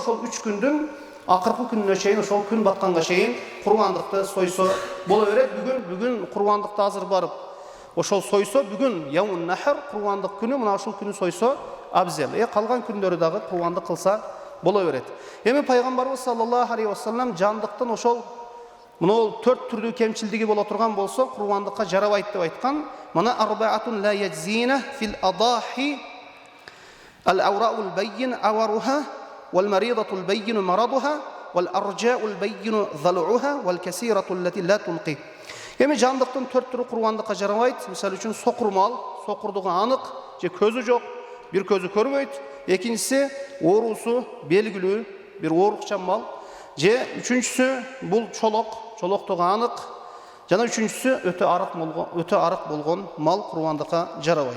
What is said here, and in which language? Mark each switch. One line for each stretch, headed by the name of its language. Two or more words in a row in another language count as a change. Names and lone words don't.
Kyrgyz: Ошол 3 күндүн акыркы күнүнө чейин, ошол күн батканга чейин курбандыкты сойсо боло берет. Бүгүн курбандыкты азыр барып ошол сойсо, бүгүн
Arabic: يوم النحر
Kyrgyz: курбандык күнү, мына ушул күнү сойсо абзел. Калган күндөрү дагы курбандык кылса боло берет. Эми Пайгамбарыбыз
Arabic: صلى الله عليه وسلم
Kyrgyz: жандыктын ошол мына 4 түрдүү кемчилдиги боло турган болсо, курбандыкка жарабайт деп айткан.
Arabic: مانا أربعة لا يجزين في الأضاحي العوراء البين عورها والمريضة البين مرضها والعرجاء البين ظلعها والكسيرة التي لا تنقي.
Kyrgyz: Эми жандыктын 4 түрү курбандыкка жарабайт. Мисалы үчүн сокур мал, сокурдугу анык, же көзү жок, бир көзү көрбөйт. Экинчиси оорусу белгилүү, бир оорукчан мал. Же үчүнчүсү бул чолоктугу анык. Жана үчүнчүсү өтө арык болгон мал курбандыкка жарабайт.